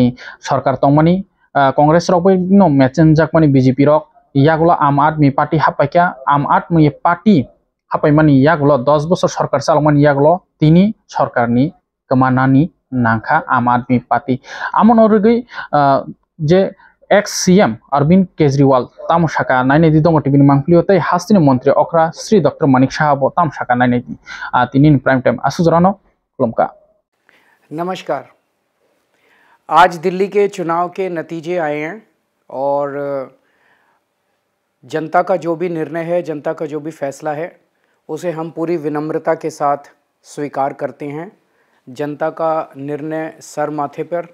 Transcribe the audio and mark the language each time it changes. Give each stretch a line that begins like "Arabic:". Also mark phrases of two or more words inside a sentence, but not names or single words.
Kok Borok: sarkar tongmani Congress rok bai no mechenjak mani BJP rok yagulo Aam Aadmi Party hapaikya Aam Aadmi Party hapaimani yagulo 10 bochor sarkar chalomani yagulo tini sarkarni kemanani nangkha Aam Aadmi Party amon orgui je
English: ex CM
Kok Borok: Arvind Kejriwal tamsaka nainai di dongo tibini mangplio tei hastini mantri okra Sri Dr Manik Saha bo tamsaka nainai di tini
English: prime time
Kok Borok: asujorano kulumka
Hindi: नमस्कार। आज दिल्ली के चुनाव के नतीजे आए हैं और जनता का जो भी निर्णय है, जनता का जो भी फैसला है, उसे हम पूरी विनम्रता के साथ स्वीकार करते हैं। जनता का निर्णय सर माथे पर।